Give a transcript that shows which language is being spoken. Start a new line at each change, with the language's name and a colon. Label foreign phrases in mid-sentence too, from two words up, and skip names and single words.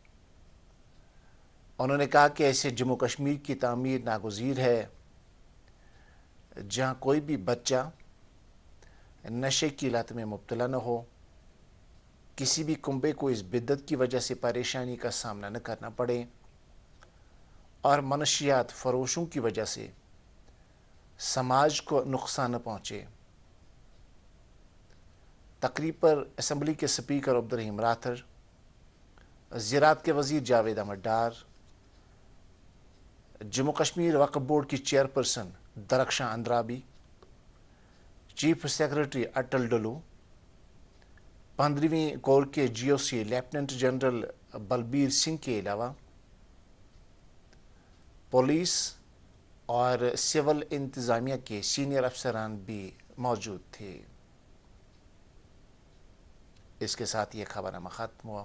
Urdu: انہوں نے کہا کہ ایسے جموں کشمیر کی تعمیر ناگزیر ہے جہاں کوئی بھی بچہ نشے کی لت میں مبتلا نہ ہو، کسی بھی کنبے کو اس بدعت کی وجہ سے پریشانی کا سامنا نہ کرنا پڑے اور منشیات فروشوں کی وجہ سے سماج کو نقصان نہ پہنچے۔ تقریب پر اسمبلی کے سپیکر عبدالرحیم راتھر، زراعت کے وزیر جاوید احمد ڈار، جموں کشمیر وقف بورڈ کی چیئرپرسن درخشاں اندرابی، چیف سیکرٹری اٹل ڈولو، 15ویں کور کے جی او سی لیفٹیننٹ جنرل بلبیر سنگھ کے علاوہ پولیس اور سول انتظامیہ کے سینئر افسران بھی موجود تھے۔ اس کے ساتھ یہ خبرنامہ ختم ہوا۔